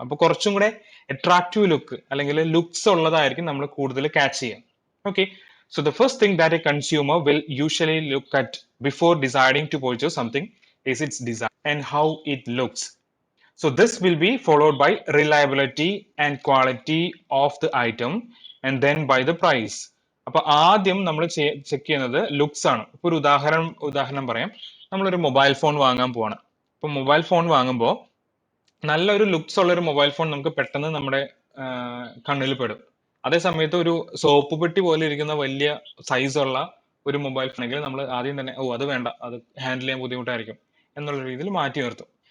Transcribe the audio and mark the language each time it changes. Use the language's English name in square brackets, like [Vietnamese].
[Malayalam] അപ്പൊ കുറച്ചും കൂടെ അട്രാക്റ്റീവ് ലുക്ക് അല്ലെങ്കിൽ ലുക്സ് ഉള്ളതായിരിക്കും നമ്മൾ കൂടുതൽ ക്യാച്ച് ചെയ്യുക. [English] Okay, so the first thing that a consumer will usually look at before deciding to purchase something is its design and how it looks. So this will be followed by reliability and quality of the item and then by the price. [Malayalam] അപ്പൊ ആദ്യം നമ്മൾ check ചെയ്യുന്നത് looks ആണ്. ഇപ്പൊ ഒരു ഉദാഹരണം പറയാം. നമ്മളൊരു മൊബൈൽ ഫോൺ വാങ്ങാൻ പോവാണ്. ഇപ്പൊ മൊബൈൽ ഫോൺ വാങ്ങുമ്പോൾ നല്ലൊരു ലുക്സ് ഉള്ള ഒരു മൊബൈൽ ഫോൺ നമുക്ക് പെട്ടെന്ന് നമ്മുടെ കണ്ണിൽ പെടും. അതേ സമയത്ത് ഒരു സോപ്പ് പെട്ടി പോലെ ഇരിക്കുന്ന വലിയ സൈസ് ഉള്ള ഒരു മൊബൈൽ ഫോൺ ആണെങ്കിൽ നമ്മൾ ആദ്യം തന്നെ അത് വേണ്ട, അത് ഹാൻഡിൽ ചെയ്യാൻ ബുദ്ധിമുട്ടായിരിക്കും എന്നുള്ള രീതിയിൽ മാറ്റി നിർത്തും.